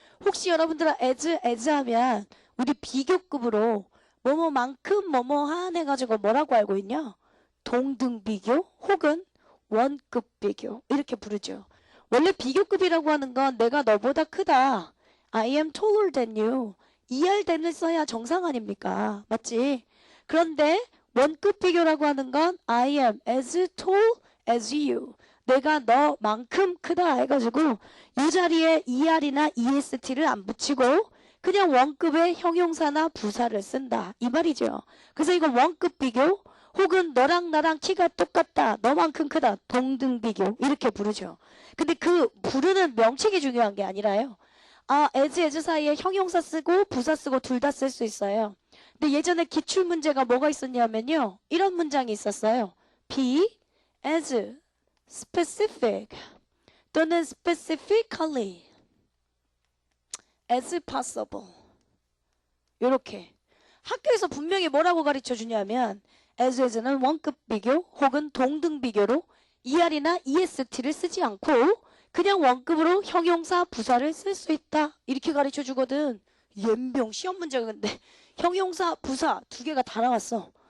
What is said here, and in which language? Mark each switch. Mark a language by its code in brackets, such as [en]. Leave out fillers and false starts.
[ko] 혹시 여러분들은 as 하면 우리 비교급으로 뭐뭐만큼 뭐뭐한 해가지고 뭐라고 알고 있냐? 동등비교 혹은 원급 비교 이렇게 부르죠. 원래 비교급이라고 하는 건 내가 너보다 크다. [en] I am taller than you. [ko] ER-then을 써야 정상 아닙니까? 맞지? 그런데 원급 비교라고 하는 건 [en] I am as tall as you. [ko] 내가 너만큼 크다 해가지고 이 자리에 ER이나 EST를 안 붙이고 그냥 원급의 형용사나 부사를 쓴다. 이 말이죠. 그래서 이거 원급 비교 혹은 너랑 나랑 키가 똑같다. 너만큼 크다. 동등 비교 이렇게 부르죠. 근데 그 부르는 명칭이 중요한 게 아니라요. as 사이에 형용사 쓰고 부사 쓰고 둘 다 쓸 수 있어요. 근데 예전에 기출문제가 뭐가 있었냐면요. 이런 문장이 있었어요. [en] be as specific [ko] 또는 [en] specifically as possible. [ko] 요렇게 학교에서 분명히 뭐라고 가르쳐 주냐면 as는 원급 비교 혹은 동등 비교로 ER이나 EST를 쓰지 않고 그냥 원급으로 형용사 부사를 쓸 수 있다. 이렇게 가르쳐 주거든. 연병 시험 문제가 근데 형용사 부사 두 개가 다 나왔어.